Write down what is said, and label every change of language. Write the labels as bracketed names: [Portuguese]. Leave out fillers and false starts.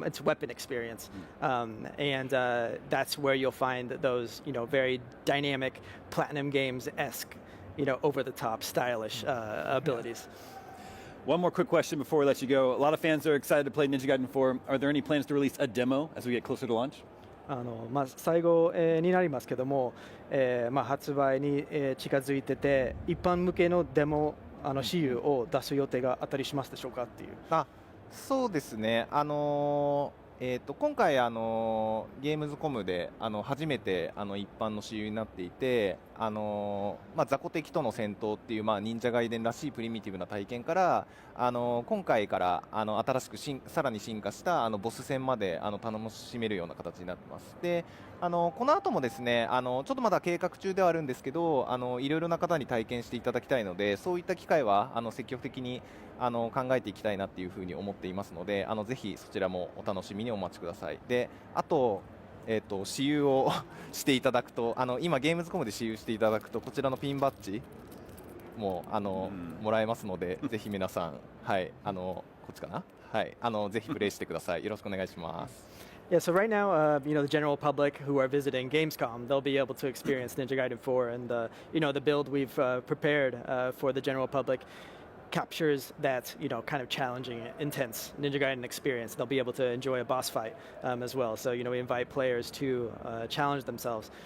[English] It's weapon experience, and that's where you'll find those, very dynamic Platinum Games-esque, over-the-top, stylish abilities. One more quick question before we let you go. A lot of fans are excited to play Ninja Gaiden 4. Are there any plans to release a demo as we get closer to launch? [Japanese] 最後、になりますけども、発売に、近づいてて一般向けのデモ私有を出す予定があったりしますでしょうかっていう。そうですね。今回ゲームズコムで初めて一般の私有になっていて、雑魚敵との戦闘っていう忍者ガイデンらしいプリミティブな体験から、今回から新しくさらに進化したボス戦まで楽しめるような形になってます。でこの後もですねちょっとまだ計画中ではあるんですけどいろいろな方に体験していただきたいので、そういった機会は積極的に考えていきたいなっていうふうに思っていますので、ぜひそちらもお楽しみにお待ちください。であと私有をしていただくと今ゲームズコムで私有していただくとこちらのピンバッジももらえますので、ぜひ皆さんはいこっちかなはいぜひプレイしてください。よろしくお願いします。 [English] Yeah, so right now, the general public who are visiting Gamescom, they'll be able to experience Ninja Gaiden 4, and the build we've prepared for the general public captures that kind of challenging, intense Ninja Gaiden experience. They'll be able to enjoy a boss fight as well. So we invite players to challenge themselves.